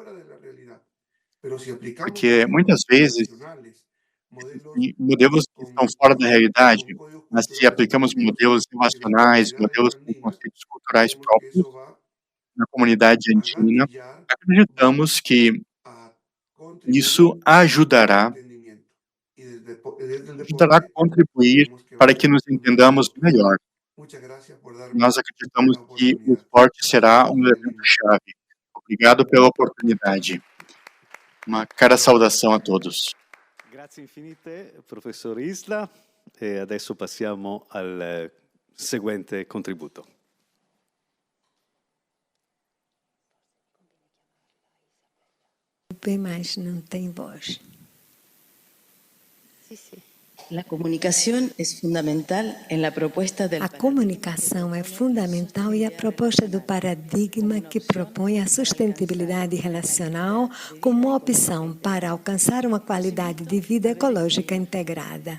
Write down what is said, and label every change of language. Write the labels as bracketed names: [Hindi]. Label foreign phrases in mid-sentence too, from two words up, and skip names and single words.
[Portuguese] Porque muitas vezes existem modelos que estão fora da realidade, mas se aplicamos modelos relacionais, modelos com conceitos culturais próprios na comunidade andina, acreditamos que isso ajudará a contribuir para que nos entendamos melhor. Nós acreditamos que o esporte será um elemento-chave. Obrigado pela oportunidade. Uma cara saudação a todos. [Italian] Grazie infinite, professor Isla. E adesso passiamo al seguente contributo. [Portuguese] Bem mais, não tem voz. A comunicação é fundamental e a proposta do paradigma que propõe a sustentabilidade relacional como uma opção para alcançar uma qualidade de vida ecológica integrada.